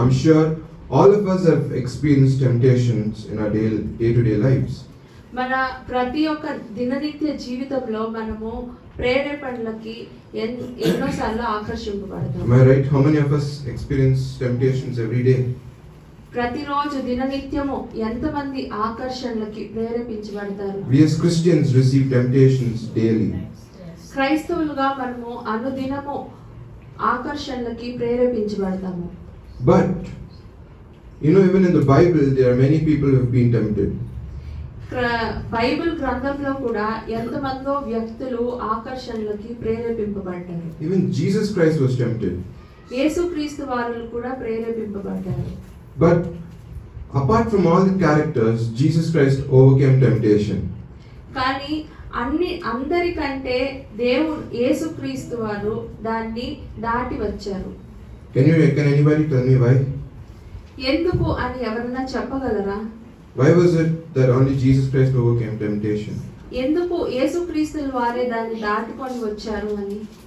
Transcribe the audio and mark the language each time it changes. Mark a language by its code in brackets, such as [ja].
[en] I'm sure all of us have experienced temptations in our day-to-day lives. [te] మన ప్రతి ఒక్క దిననిత్య జీవితంలో మనము ప్రేరేపణలకి ఎన్నోసార్లు ఆకర్షింపబడతాం. [en] Am I right? How many of us experience temptations every day? [te] ప్రతిరోజు దిననిత్యము ఎంతమంది ఆకర్షణలకి ప్రేరేపించబడతారు? [en] We as Christians receive temptations daily. [te] క్రైస్తవులుగా మనము అనుదినము ఆకర్షణలకి ప్రేరేపించబడతాము. [en] But even in the Bible there are many people who have been tempted. [te] Bible గ్రంథంలో కూడా ఎంతమందో వ్యక్తులు ఆకర్షణలకి ప్రేరేపింపబడ్డారు. [en] Even Jesus Christ was tempted. [te] యేసుక్రీస్తు వారు కూడా ప్రేరేపింపబడ్డారు. [en] But apart from all the characters, Jesus Christ overcame temptation. [te] కానీ అందరికంటే యేసుక్రీస్తు వారు దాన్ని దాటి వచ్చారు. [en] Can anybody tell me why? [te] ఎందుకు అని ఎవరన్నా చెప్పగలరా? [en] Why was it that only Jesus Christ overcame temptation? [te] ఎందుకు యేసుక్రీస్తు వారే దాన్ని దాటుకొని వచ్చారు అని?